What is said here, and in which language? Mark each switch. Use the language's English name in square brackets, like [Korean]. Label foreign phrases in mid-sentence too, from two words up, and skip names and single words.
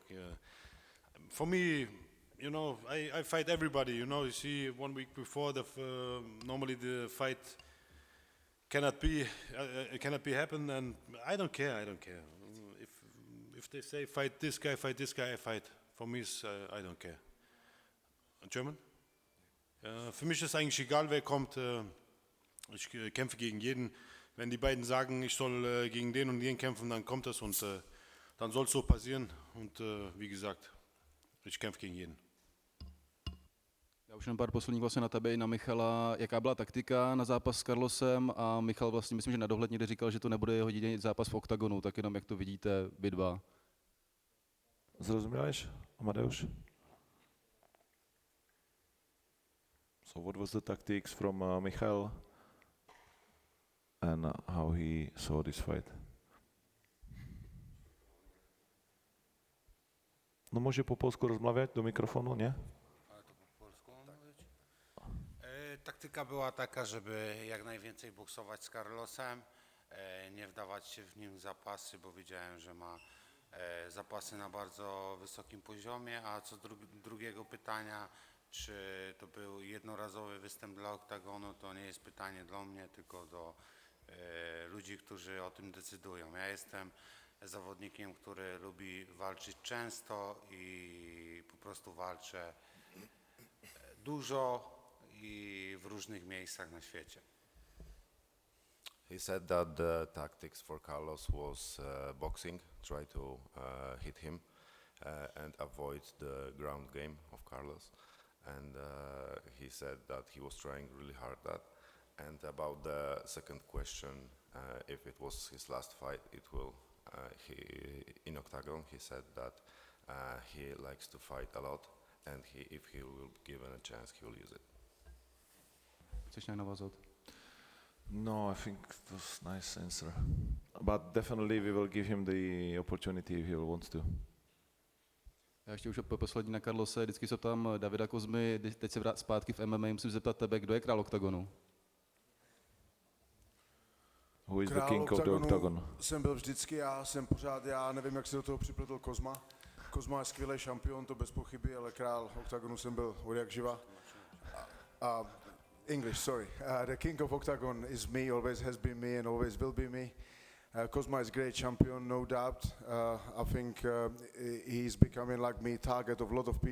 [English] For me, you know, I fight everybody. You know, you see, 1 week before normally the fight cannot be happen, and I don't care. If they say fight this guy, I fight. For me, I don't care. German? [German] Für mich ist eigentlich egal, wer kommt. Ich kämpfe gegen jeden. Wenn die beiden sagen, ich soll gegen den und den kämpfen, dann kommt das und dann soll es so passieren. Und wie gesagt, ich kämpfe gegen jeden. [Czech] Já už jen pár posledních vlastně na tebe i na Michala. Jaká byla taktika na zápas s Carlosem? A Michal vlastně, myslím, že na dohled někde říkal, že to nebude jeho jediný zápas v Oktagonu, tak jenom jak to vidíte vy dva. Zrozuměleš, Amadeusz? [English] So what was the tactics from Michal and how he saw this fight? [Polish] No může po polsku rozmawiać do mikrofonu, nie? Taktyka była taka, żeby jak najwięcej boksować z Carlosem, nie wdawać się w nim zapasy, bo wiedziałem, że ma zapasy na bardzo wysokim poziomie, a co do drugiego pytania, czy to był jednorazowy występ dla Oktagonu, to nie jest pytanie do mnie, tylko do ludzi, którzy o tym decydują. Ja jestem zawodnikiem, który lubi walczyć często i po prostu walczę dużo i w różnych miejscach na świecie. [English] He said that the tactics for Carlos was boxing, try to hit him and avoid the ground game of Carlos. And he said that he was trying really hard that. And about the second question, if it was his last fight, in Oktagon, he said that he likes to fight a lot, and if he will be given a chance, he will use it. [Czech] Chceš nějak navázat? [English] No, I think it was a nice answer. But definitely we will give him the opportunity if he wants to. [Czech] Já ještě už poslední na Carlose, vždycky se ptám Davida Kozmy, teď se vrát zpátky v MMA, musím zeptat tebe, kdo je král Oktagonu? [English] Who is the king of the Oktagon? [Czech] Jsem byl vždycky, já nevím, jak se do toho připletl Kozma. Kozma je skvělý šampion, to bez pochyby, ale král Oktagonu jsem byl od jak živa. [English] English, sorry. The king of Oktagon is me, always has been me and always will be me. Kozma is a great champion, no doubt. I think he's becoming like me, target of a lot of people.